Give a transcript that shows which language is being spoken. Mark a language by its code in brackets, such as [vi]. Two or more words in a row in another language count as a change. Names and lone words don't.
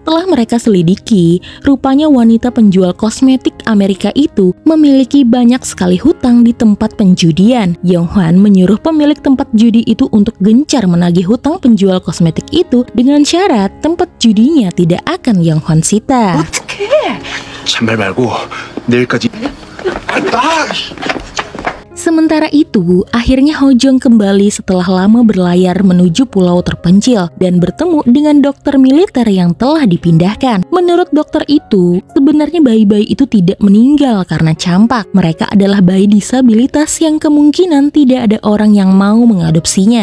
[id] Setelah mereka selidiki, rupanya wanita penjual kosmetik Amerika itu memiliki banyak sekali hutang di tempat penjudian. Yonghan menyuruh pemilik tempat judi itu untuk gencar menagih hutang penjual kosmetik itu dengan syarat tempat judinya tidak akan Yonghan sita. [ko] 잔말 말고 내일까지. [id] Sementara itu, akhirnya Hojong kembali setelah lama berlayar menuju pulau terpencil dan bertemu dengan dokter militer yang telah dipindahkan. Menurut dokter itu, sebenarnya bayi-bayi itu tidak meninggal karena campak. Mereka adalah bayi disabilitas yang kemungkinan tidak ada orang yang mau mengadopsinya.